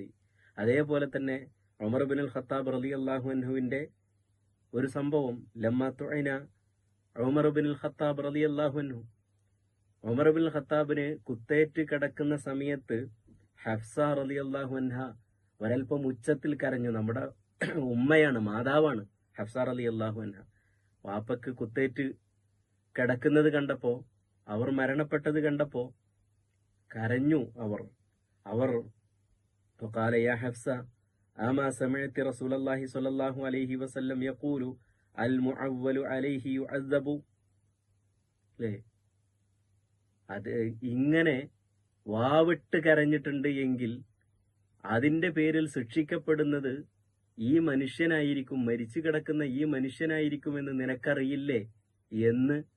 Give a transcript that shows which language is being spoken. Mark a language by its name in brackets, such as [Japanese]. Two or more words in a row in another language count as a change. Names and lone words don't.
[Malayalam] അതേപോലെ തന്നെ ഉമർ ഇബ്നുൽ ഖത്താബ് റളിയല്ലാഹു അൻഹുവിന്റെ ഒരു സംഭവം, [Arabic] لما طعن عمر بن الخطاب رضي الله عنه, [Malayalam] ഉമർ ഇബ്നുൽ ഖത്താബിന് കുത്തേറ്റ് കിടക്കുന്ന സമയത്ത് ഹഫ്സ [Arabic] رضي الله عنها [Malayalam] ഒരൽപ്പം ഉച്ചത്തിൽ കരഞ്ഞു. നമ്മുടെ ഉമ്മയാണ്, മാതാവാണ് ഹഫ്സ [Arabic] رضي الله عنها. [Malayalam] വാപ്പക്ക് കുത്തേറ്റ് കിടക്കുന്നത് കണ്ടപ്പോ, അവർ മരണപ്പെട്ടത് കണ്ടപ്പോ കരഞ്ഞു അവർ [Arabic] فقال يا حفصة أما سمعت رسول الله صلى الله عليه وسلم يقول المعول عليه يعذب. [Malayalam] അത് ഇങ്ങനെ വാവിട്ട് കരഞ്ഞിട്ടുണ്ട് എങ്കിൽ അതിന്റെ പേരിൽ ശിക്ഷിക്കപ്പെടുന്നത് ഈ മനുഷ്യനായിരിക്കും, മരിച്ചു കിടക്കുന്ന ഈ മനുഷ്യനായിരിക്കുമെന്ന് നിനക്കറിയില്ലേ എന്ന്